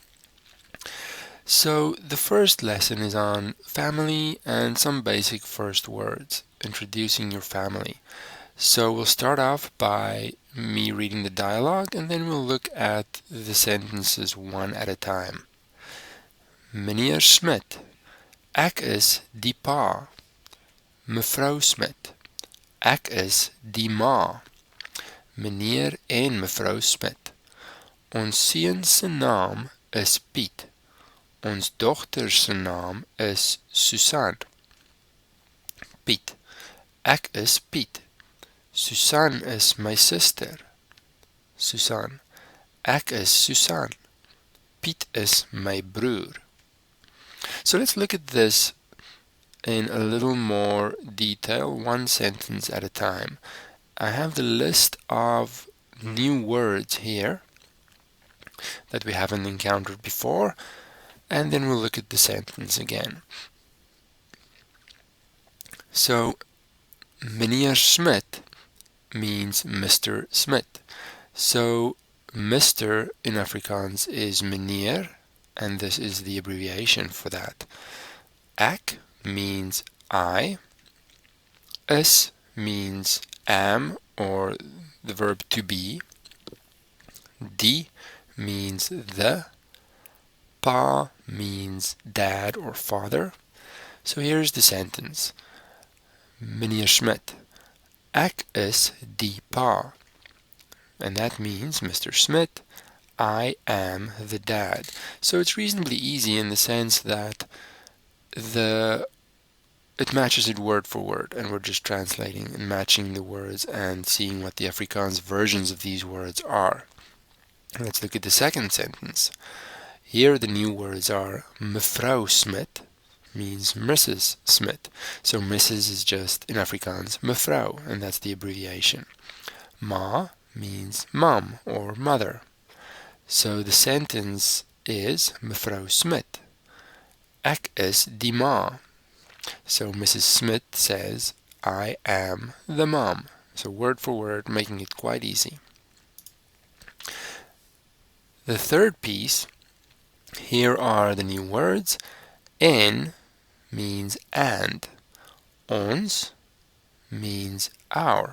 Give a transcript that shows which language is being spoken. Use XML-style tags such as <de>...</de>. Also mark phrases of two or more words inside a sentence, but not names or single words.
<en>So the first lesson is on family and some basic first words, introducing your family. So we'll start off by me reading the dialogue and then we'll look at the sentences one at a time.</en> <af>Meneer Smit, ek is die pa. Mevrou Smit, ek is die ma. Meneer en mevrou Smit, ons seun se naam is Piet. Ons dogter se naam is Susan. Piet, ek is Piet. Susan is my suster. Susan, ek is Susan. Piet is my broer.</af> <en>So let's look at this in a little more detail, one sentence at a time. I have the list of new words here that we haven't encountered before, and then we'll look at the sentence again. So, Meneer Smit means Mr. Smit. So, Mr. in Afrikaans is meneer, and this is the abbreviation for that. Ek means I. Is means am, or the verb to be. Die means the. Pa means dad or father. So here's the sentence.</en> <af>Meneer Smit, ek is die pa.</af> <en>And that means, Mr. Smit, I am the dad. So it's reasonably easy in the sense that it matches it word for word, and we're just translating and matching the words and seeing what the Afrikaans versions of these words are. Let's look at the second sentence. Here the new words are Mevrou Smit means Mrs. Smit. So Mrs. is just in Afrikaans Mevrou, and that's the abbreviation. Ma means mom or mother. So the sentence is Mevrou Smit,</en> <af>ek is die ma.</af> <en>So Mrs. Smit says, I am the mom. So word for word, making it quite easy. The third piece, here are the new words. En means and. Ons means our.</en>